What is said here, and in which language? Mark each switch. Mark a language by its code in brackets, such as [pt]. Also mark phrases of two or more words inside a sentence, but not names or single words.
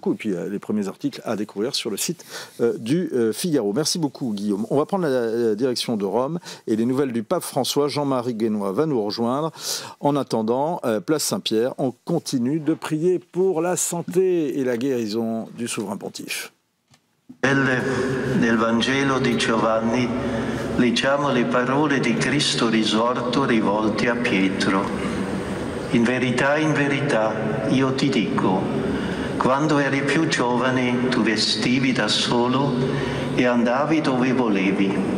[fr] Et puis, les premiers articles à découvrir sur le site du Figaro. Merci beaucoup, Guillaume. On va prendre la direction de Rome et les nouvelles du pape François. Jean-Marie Guénois va nous rejoindre. En attendant, place Saint-Pierre, on continue de prier pour la santé et la guérison du souverain pontife. [it] Nel Vangelo di Giovanni leggiamo le parole di Cristo risorto rivolte a Pietro. In verità, io ti dico, quando eri più giovane tu vestivi da solo e andavi dove volevi.